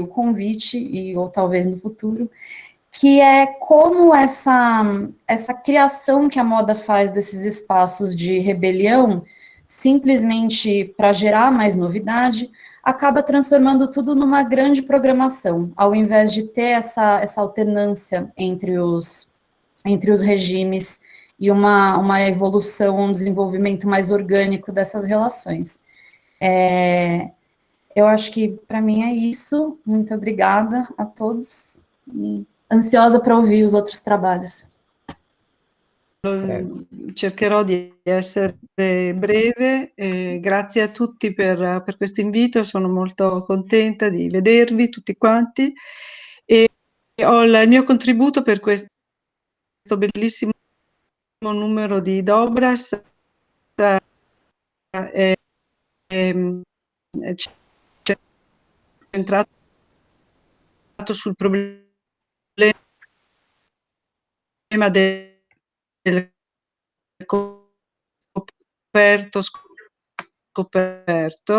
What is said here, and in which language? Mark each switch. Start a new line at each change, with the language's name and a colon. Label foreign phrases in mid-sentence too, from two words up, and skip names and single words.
Portuguese: convite, ou talvez no futuro, que é como essa criação que a moda faz desses espaços de rebelião, simplesmente para gerar mais novidade, acaba transformando tudo numa grande programação, ao invés de ter essa alternância entre os regimes e uma evolução, um desenvolvimento mais orgânico dessas relações. Eu acho que, para mim, é isso. Muito obrigada a todos, e ansiosa para ouvir os outros trabalhos.
Italian: Cercherò di essere breve, grazie a tutti per questo invito, sono molto contenta di vedervi tutti quanti, e ho il mio contributo per questo bellissimo numero di Dobras, centrato sul problema del coperto scoperto.